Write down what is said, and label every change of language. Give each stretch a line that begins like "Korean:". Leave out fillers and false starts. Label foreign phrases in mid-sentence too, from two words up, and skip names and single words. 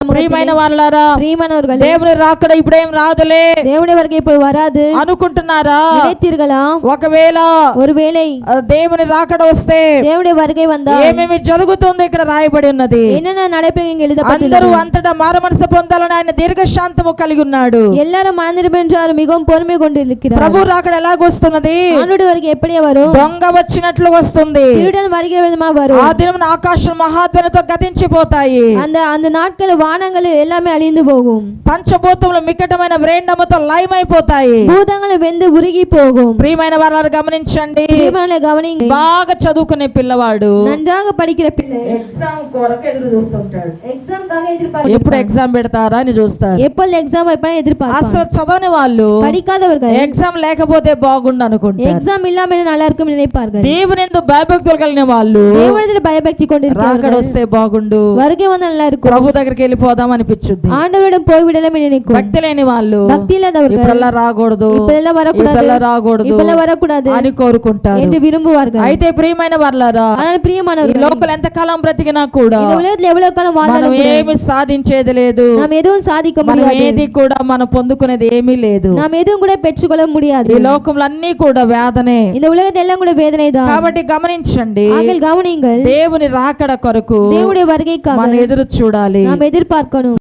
Telugu: ప్రియమైన వాళ్ళారా,
Tamil: பிரியமானவர்களே,
Telugu: దేవుని రాకడ ఇప్పుడేం రాదులే
Tamil: தேவனுடைய வருகை இப்போ வராது
Telugu: అనుకుంటున్నారా?
Tamil: நினைத்தீர்களா?
Telugu: ఒకవేళ
Tamil: ஒருவேளை
Telugu: దేవుని రాకడ వస్తే
Tamil: தேவனுடைய வருகை வந்தால்
Telugu: ఏమేమి జరుగుతుందో ఇక్కడ రాయబడి ఉన్నది.
Tamil: என்னென்ன நடைபெறும்
Telugu: అందరూ
Tamil: எழுதப்பட்டுள்ளது.
Telugu: అంతటా మారమనసు పొందాలని ఆయన దీర్ఘశాంతము కలిగి ఉన్నాడు.
Tamil: எல்லாரும் மனதிரும் என்று அவர் மிகவும் பொறுமை கொண்டு இருக்கிறார்.
Telugu: ప్రభు రాకడ ఎలాగొస్తున్నది?
Tamil: ஆண்டவருடைய வருகை எப்படி வரும்?
Telugu: దొంగ వచ్చినట్లు వస్తుంది.
Tamil: திருடன் வருகிற விதமா வரும்.
Telugu: ఆ దినం ఆకాశం మహాధ్వనితో గతించిపోతాయి.
Tamil: அந்த அந்த நாட்கள் வானங்கள் எல்லாமே அழிந்து போகும்.
Telugu: పంచభూతములు మికటమైన వ్రేండముతో లయమైపోతాయి.
Tamil: பூதங்கள் வெந்து உருகி போகும்.
Telugu: ప్రియమైన వారు గమనించండి.
Tamil: பிரியமான கவனிங்க.
Telugu: బాగా చదువుకునే పిల్లవాడు
Tamil: நன்றாக படிக்கிற பிள்ளை
Telugu: ఎగ్జామ్ కొరకు ఎదురు చూస్తుంటాడు.
Tamil: எக்ஸாம்காக எதிர்பார்ப்பார்.
Telugu: ఎప్పుడు ఎగ్జామ్ పెడతారా అని చూస్తారు.
Tamil: எப்பொழுது எக்ஸாம் வைப்பாங்க எதிர்பார்ப்பாங்க.
Telugu: అసలు చదవని వాళ్ళు
Tamil: படிக்காதவர்கள்
Telugu: ఎగ్జామ్ లేకపోతే బాగుండు అనుకుంటారు.
Tamil: எக்ஸாம் இல்லாம நல்லா இருக்கும் நினைப்பார்கள்.
Telugu: దేవునితో భయభక్తులు కలిగిన వాళ్ళు
Tamil: தேவனிடத்தில் பயபக்தி
Telugu: రాకడ
Tamil: கொண்டிருக்கிறார்கள்.
Telugu: వస్తే బాగుండు,
Tamil: வருகை வந்தா நல்லா இருக்கும்,
Telugu: ప్రభు దగ్గరికి వెళ్ళిపోదాం అనిపించుద్ది.
Tamil: ஆண்டவரிடம் போய்விடலாம் நினைக்கும்.
Telugu: భక్తి లేని వాళ్ళు
Tamil: பக்தி இல்லாதவர்கள்
Telugu: ఇప్పుడల్లా రాకూడదు,
Tamil: இப்பெல்லாம் வரக்கூடாது,
Telugu: ఇప్పుడల్లా రాకూడదు
Tamil: இப்பெல்லாம் வரக்கூடாது
Telugu: అని కోరుకుంటారు.
Tamil: என்று విரும்புவார்கள்.
Telugu: అయితే ప్రియమైన వాళ్ళారా,
Tamil: ஆனால்
Telugu: ఈ
Tamil: பிரியமானவர்களே,
Telugu: లోపల ఎంత కాలం బ్రతికినా కూడా
Tamil: இந்த உலகத்தில் எவ்வளவு காலம்
Telugu: మనం
Tamil: வாழ்ந்தாலும் கூட
Telugu: ఏమి సాధించేది లేదు.
Tamil: நாம் எதுவும் சாதிக்க
Telugu: మనం
Tamil: முடியாது.
Telugu: ఏది కూడా మనం పొందుకునేది ఏమీ లేదు.
Tamil: நாம் எதுவும் கூட பெற்றுக்கொள்ள முடியாது.
Telugu: ఈ లోకంలో అన్ని కూడా వేదనే.
Tamil: இந்த உலகத்தில் எல்லாம் கூட வேதனை தான்.
Telugu: కాబట్టి గమనించండి,
Tamil: ஆகையால் கவனியுங்கள்,
Telugu: దేవుని రాకడ కొరకు
Tamil: தேவனுடைய வருகைக்காக
Telugu: మనం ఎదురు చూడాలి.
Tamil: நாம் எதிர்பார்க்கணும்.